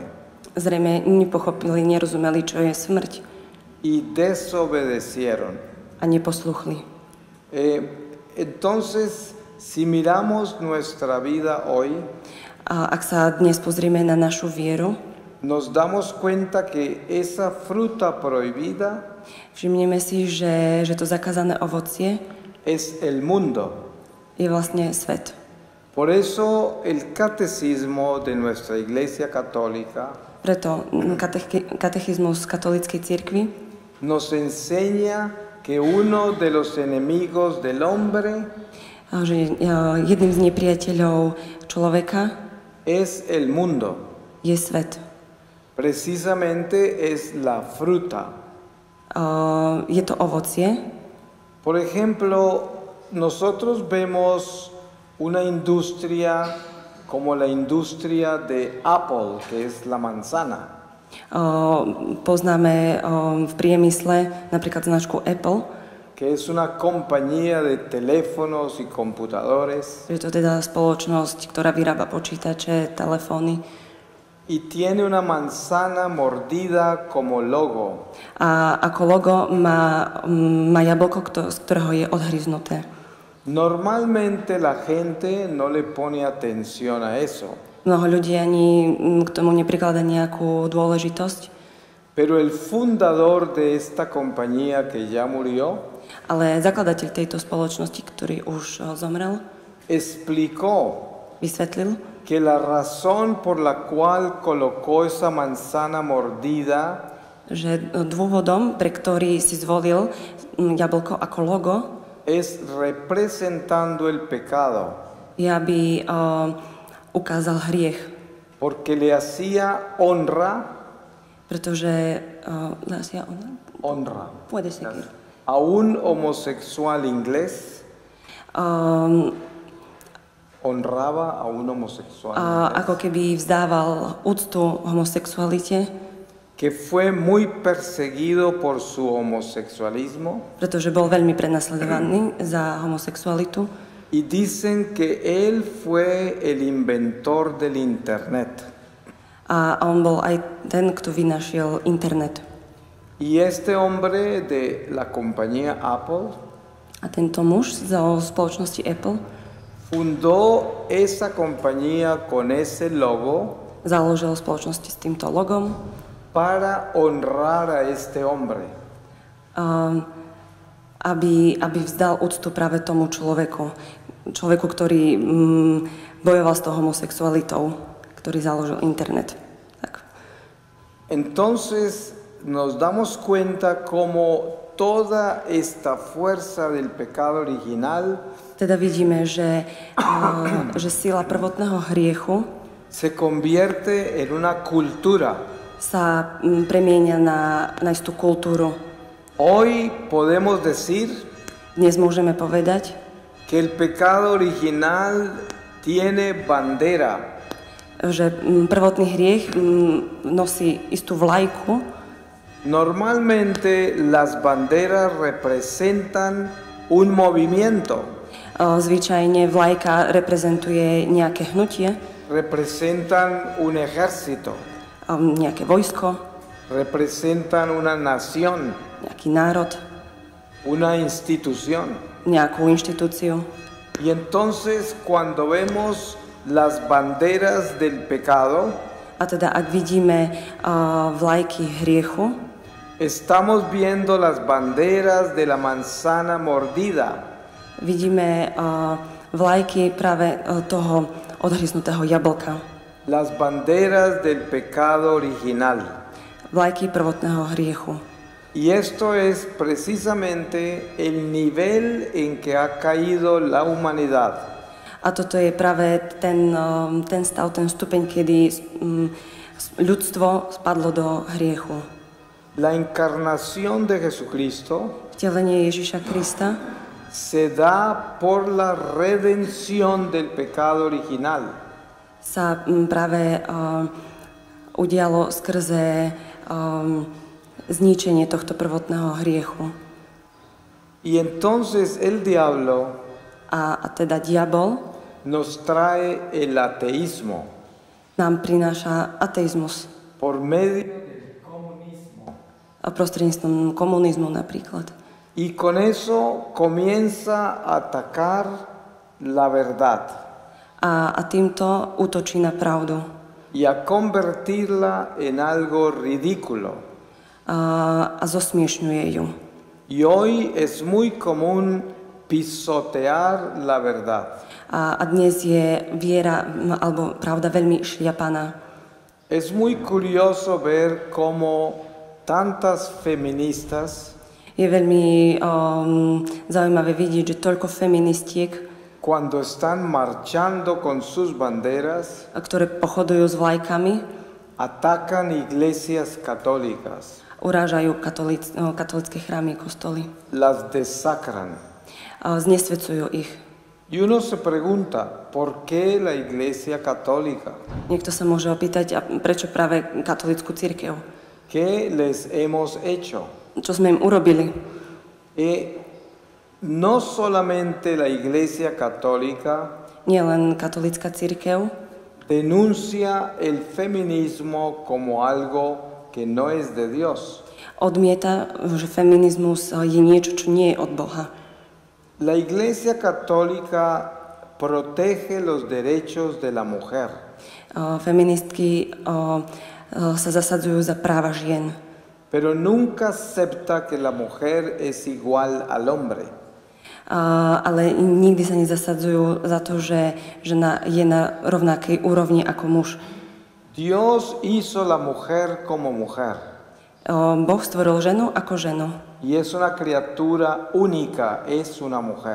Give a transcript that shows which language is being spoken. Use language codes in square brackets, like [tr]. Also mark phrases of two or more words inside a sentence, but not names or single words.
[sk] Zrejme nepochopili, nerozumeli, čo je smrť. [es] Y desobedecieron. [sk] A neposluchli. [es] Entonces, si miramos nuestra vida hoy, [sk] a ak sa dnes pozrieme na našu vieru, [es] nos damos cuenta que esa fruta prohibida [sk] všimneme si, že to zakázané ovocie [es] es el mundo. [sk] Je vlastne svet. [es] Por eso el catecismo de nuestra Iglesia Católica [sk] Preto katechizmus katolíckej cirkvi [es] nos enseña que uno de los enemigos del hombre [sk] že jedným z nepriateľov človeka [es] es el mundo. [sk] je svet. [es] Precisamente es la fruta. [sk] Je to ovocie. [es] Por ejemplo, nosotros vemos una industria como la industria de Apple, que es la manzana. [sk] Poznáme v priemysle napríklad značku Apple, [es] que es una compañía de teléfonos y computadores. [sk] Je to teda spoločnosť, ktorá vyrába počítače, telefóny. [es] Y tiene una manzana mordida como logo. [sk] A ako logo má jablko, z ktorého je odhryznuté. [es] Normalmente la gente no le pone atención a eso. [sk] Mnoho ľudí ani k tomu neprikladá nejakú dôležitosť. [es] Pero el fundador de esta compañía que ya murió, [sk] ale zakladateľ tejto spoločnosti, ktorý už zomrel, vysvetlil, [es] que la razón por la cual colocó esa manzana mordida [sk] že dôvodom, pre ktorý si zvolil jablko ako logo, [es] es representando el pecado. [sk] Je, aby ukázal hriech. [es] Porque le hacía honra. Pretože le hacía honra. Puede seguir. A un homosexual inglés. Honraba a un homosexual inglés. [sk] Ako keby vzdával úctu homosexualite. [es] Que fue muy perseguido por su homosexualismo. [sk] Pretože bol veľmi prenasledovaný za homosexualitu. [es] Y dicen que él fue el inventor del internet. [sk] A on bol aj ten, kto vynašiel internet. [es] Y este hombre de la compañía Apple. [sk] A tento muž zo spoločnosti Apple [es] fundó esa compañía con ese logo. [sk] Založil spoločnosti s týmto logom. [es] Para honrar a este hombre. [sk] Aby vzdal úctu práve tomu človeku, ktorý bojoval s tou homosexualitou, ktorý založil internet. Tak. [es] Entonces nos damos cuenta cómo toda esta fuerza del pecado original [sk] teda vidíme, že sila prvotného hriechu [es] se convierte en una cultura. [sk] Sa premieňa na istú kultúru. [es] Hoy podemos decir [sk] dnes môžeme povedať, [es] que el pecado original tiene bandera. [sk] Že prvotný hriech nosí istú vlajku. [es] Normalmente las banderas representan un movimiento. [sk] Zvyčajne vlajka reprezentuje nejaké hnutie. [es] Representan un ejército. [sk] Nejaké vojsko. [es] Representan una nación. [sk] Nejaký národ. [es] Una institución. [sk] Nejakú inštitúciu. [es] Y entonces cuando vemos las banderas del pecado, [sk] a teda ak vidíme vlajky hriechu, [es] estamos viendo las banderas de la manzana mordida. [sk] Vidíme vlajky práve toho odhryznutého jablka. [es] Las banderas del pecado original. [sk] Vlajky prvotného hriechu. [es] Y esto es precisamente el nivel en que ha caído la humanidad. [sk] A toto je práve ten stav, ten stupeň, kedy ľudstvo spadlo do hriechu. [es] La encarnación de Jesucristo [sk] vtelenie Ježiša Krista [es] se da por la redención del pecado original. [sk] Sa práve udialo skrze zničenie tohto prvotného hriechu. [es] Y entonces el diablo [sk] a teda diabol [es] nos trae el ateísmo. [sk] Nám prináša ateizmus. [es] Por medio del comunismo. [sk] A prostredníctvom komunizmu napríklad. [es] Y con eso comienza a atacar la verdad. [sk] A týmto útočí na pravdu. [es] Y a convertirla en algo ridículo. [sk] A zosmiešňuje ju. [es] Y hoy es muy común pisotear la verdad. [sk] A dnes je viera alebo pravda veľmi šliapaná. [es] Es muy curioso ver cómo tantas feministas, [sk] Je veľmi zaujímavé vidieť, že toľko feministiek, [es] cuando están marchando con sus banderas, [sk] ktoré pochodujú s vlajkami, [es] atacan iglesias católicas, [sk] urážajú katolické chrámy, kostoly, [es] las desacran. [sk] znesvedcujú ich. [es] Y uno se pregunta, ¿por qué la iglesia católica? [sk] Niekto sa môže opýtať, a prečo práve katolícku cirkev? [es] ¿Qué les hemos hecho? [sk] Čo sme im urobili? [es] No solamente la iglesia católica [sk] Nie len katolícka cirkev [es] denuncia el feminismo como algo que no es de Dios. [sk] odmieta, že feminizmus je niečo, čo nie je od Boha. [es] La iglesia católica protege los derechos de la mujer. [sk] Feministky sa zasadzujú za práva žien. [es] Pero nunca acepta que la mujer es igual al hombre. [sk] Ale nikdy sa nezasadzujú za to, že žena je na rovnakej úrovni ako muž. [es] Dios hizo la mujer como mujer. [sk] Boh stvoril ženu ako ženu. [es] Y es una criatura única, es una mujer.